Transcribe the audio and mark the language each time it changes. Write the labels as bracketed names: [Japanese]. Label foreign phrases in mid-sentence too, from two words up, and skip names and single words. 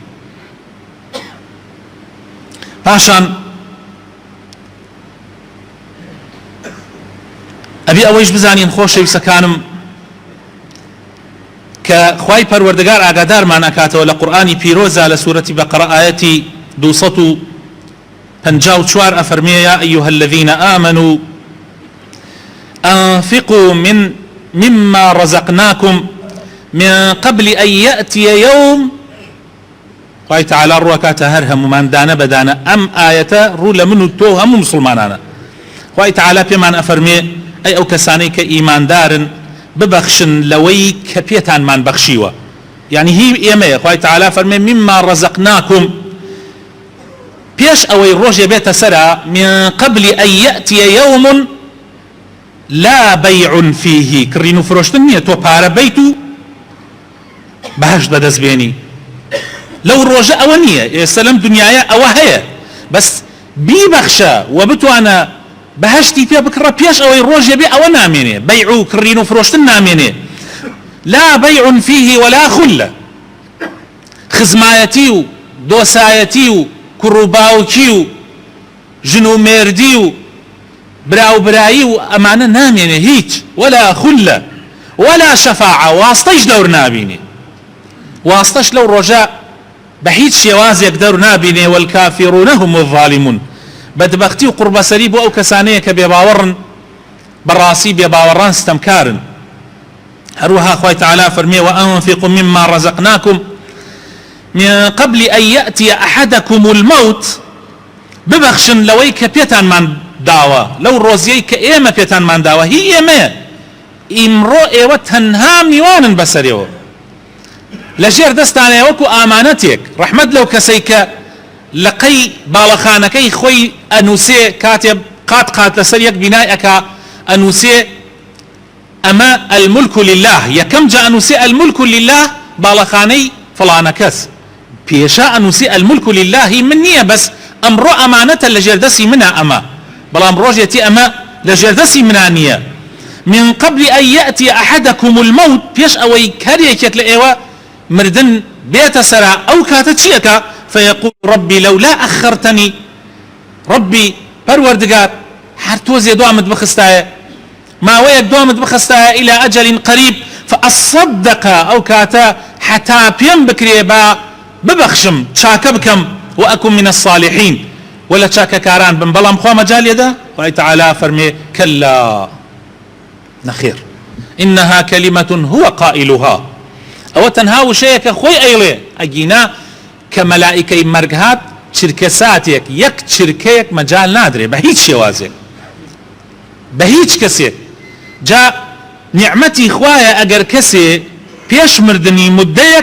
[Central Kurdish] پاشان ئەبێ ئەوەیش بزانین خۆشەویستەکانم کە خوای پەروەردگار ئاگادارمان ئەکاتەوە لە قورئانی پیرۆزە لە سوورەتی بەقەرە ئایەتی 254 ئەفەرمێ [Arabic] یا ئەیها الذین آمنوا أنفقوا مما رزقناكم من قبل أن يأتي يوم. [Central Kurdish] خوای تعالی ڕوەکاتە هەر هەمومان دانە بەدانە ئەم ئایەتە ڕوو لە من و تۆ هەموو مسلمانانە. خوای تعالی پێمان ئەفەرمێ ئەی ئەو کەسانەی کە ئیماندارن ببەخشن لەوەی کە پێتانمان بەخشیوە. یعنی هی ئێمەیە. خوای تعالی فەرمێ [Arabic] مما رزقناكم [Central Kurdish] پێش ئەوەی ڕۆژێ بێتە سەرا [Arabic] من قبل أن يأتي يوم لا بيع فيه. [Central Kurdish] کڕین و فرۆشتن نییە تۆ پارە بیت و بەهەشت بەدەست بێنی. لەو ڕۆژە ئەوە نییە. ئێستا لەم دنیاە ئەوە هەیە، بەس بیبەخشە و بتوانە بەهەشتی پێ بکڕە پێش ئەوەی ڕۆژێ بێ ئەوە نامێنێ. بەیع و کڕین و فرۆشتن نامێنێ. [Arabic] لا بيع فيه ولا خلة. [Central Kurdish] خزمایەتی و دۆسایەتی و کوڕ و باوکی و ژن و مێردی و براوبرایی و ئەمانە نامێنێ هیچ. [Arabic] ولا خلة ولا شفاعة. [Central Kurdish] واستەش دەور نابینێ. واستەش لەو ڕۆژە بە هیچ شێوازێک دەور نابینێ. [Arabic] والكافرون هم الظالمون. [Central Kurdish] بەدبەختی و قوربەسەری بۆ ئەو کەسانەیە کە بێباوەڕن، بەڕاستی بێباوەڕان ستەمکارن. هەروەها خوای تعالی فەرمێ [Arabic] وأنفقوا مما رزقناكم من قبل أن يأتي أحدكم الموت. [Central Kurdish] ببەخشن لەوەی کە پێتانمان داوە، لەو ڕۆزیەی کە ئێمە پێتانمان داوە. هی ئێمەیە. ئیمڕۆ ئێوە تەنها میوانن بەسەرەوە لەژێر دەستانەیە وەکو ئامانەتێک. ڕەحمەت لەو کەسەی کە لەقەی باڵەخانەکەی خۆی ئەنووسێ کاتێ قات لەسەر یەک بینای ئەکا ئەنووسێ ئەمە [Arabic] الملك لله. [Central Kurdish] یەکەم جا ئەنووسێ [Arabic] الملك لله [Central Kurdish] باڵەخانەی فڵانە کەس. پێشا ئەنووسێ [Arabic] الملك لله [Central Kurdish] من نییە، بەس ئەمڕۆ ئەمانەتە لەژێر دەستی منە ئەمە، بەڵام ڕۆژێتی ئەمە لەژێر دەستی منە نییە. [Arabic] من قبل أن يأتي أحدكم الموت. [Central Kurdish] پێش ئەوەی کارێکێک لە ئێوە مردن بێتە سەرا ئەو کاتە چیەکە؟ [Arabic] فيقول ربي لولا أخرتني. ربي [Central Kurdish] پەروەردگار هەر تۆزێ دوامت بخستایە، [Arabic] ماوەیەک دوامت بخستایە إلى أجل قريب فأصدق. [Central Kurdish] ئەو کاتە حتا پێم بکرێ بە ببەخشم چاکە بکەم [Arabic] وأكن من الصالحين [Central Kurdish] ولا چاکەکاران بن بەڵام خوا مەجال لێدا خوای تعالی فەرمێ کەلا نەخێر [Arabic] إنها كلمة هو قائلها [Central Kurdish] ئەوە تەنها وشەیەکە خۆی ئەیڵێ ئەگینا کە مەلائیکەی مەرگ هات چرکە ساتێک یەک چرکەیەک مەجال نادرێ بە هیچ شێوازێک بە هیچ کەسێک جا نیعمەتی خوایە ئەگەر کەسێ پێش مردنی مدەیەک